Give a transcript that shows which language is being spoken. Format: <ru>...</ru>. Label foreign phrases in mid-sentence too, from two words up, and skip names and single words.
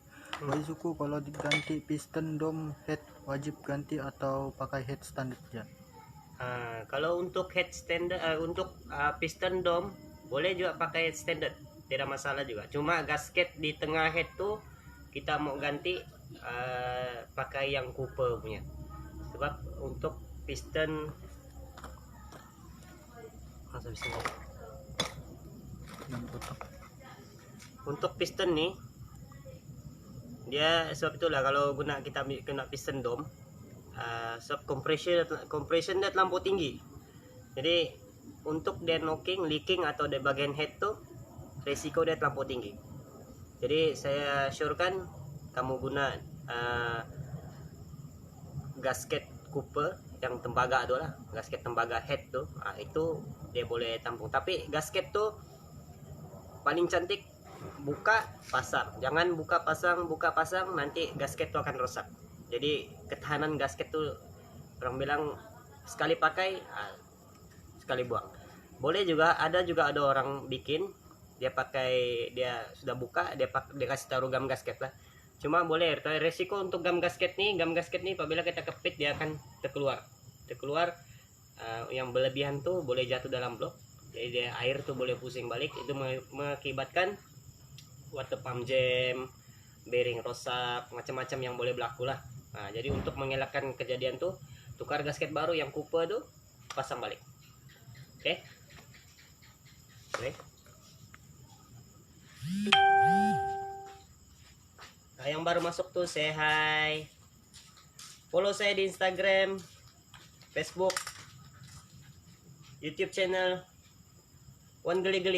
<id>Wahai suku, kalau diganti piston dom head wajib ganti atau pakai head standar aja?</id> <ms>Kalau untuk head standard, untuk piston dom boleh juga pakai head standard, tidak masalah juga. Cuma gasket di tengah head tuh kita mau ganti pakai yang Cooper punya. Sebab untuk piston untuk piston nih dia, sebab itulah kalau kita kena piston dom, sebab compression dia terlampau tinggi. Jadi untuk dia knocking, leaking atau di bagian head tuh resiko dia terlampau tinggi. Jadi saya syorkan kamu guna gasket Cooper yang tembaga tuh lah, gasket tembaga head tuh, itu dia boleh tampung. Tapi gasket tuh paling cantik buka pasang, jangan buka pasang nanti gasket tuh akan rusak. Jadi ketahanan gasket tuh orang bilang sekali pakai sekali buang. Boleh juga ada orang bikin dia sudah buka, dia kasih taruh gam gasket lah. Cuma boleh, resiko untuk gam gasket nih apabila kita kepit dia akan terkeluar yang berlebihan tuh boleh jatuh dalam blok, jadi dia, air tuh boleh pusing balik, itu mengakibatkan</ms> <en>water pump</en> <ms>jam, bearing rusak, macam-macam yang boleh berlaku lah. Nah, jadi untuk mengelakkan kejadian tuh, tukar gasket baru yang kupe tuh pasang balik. Oke. Oke. Nah, yang baru masuk tuh</ms> <en>say hi.</en> <ms>Follow saya di Instagram, Facebook, YouTube channel Wan Geli-Geli.</ms>